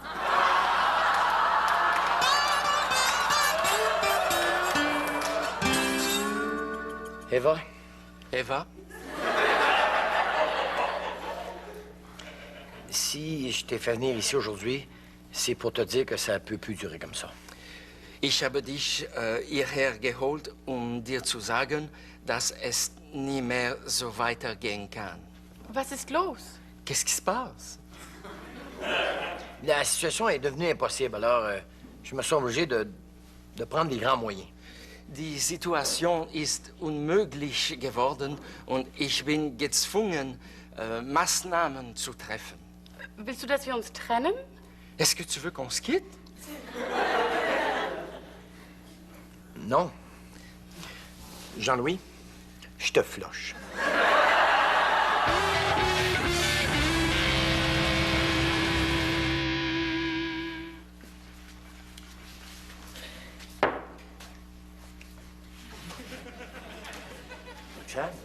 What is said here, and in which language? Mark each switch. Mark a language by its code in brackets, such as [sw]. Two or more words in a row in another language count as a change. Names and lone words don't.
[fr] Eva? Eva? Si je t'ai fait venir ici aujourd'hui, c'est pour te dire que ça peut plus durer comme ça. [de] Ich habe dich hierher geholt, dir zu sagen, dass es nie mehr so weitergehen kann. Was ist los? [fr] Qu'est-ce qui se passe? La situation est devenue impossible, alors je me suis obligé de prendre des grands moyens. Die Situation ist unmöglich geworden und ich bin gezwungen, Maßnahmen zu treffen. [de] Willst du, dass wir uns trennen? [fr] Est-ce que tu veux qu'on se quitte? Non. Jean-Louis, je te floche. Roxane?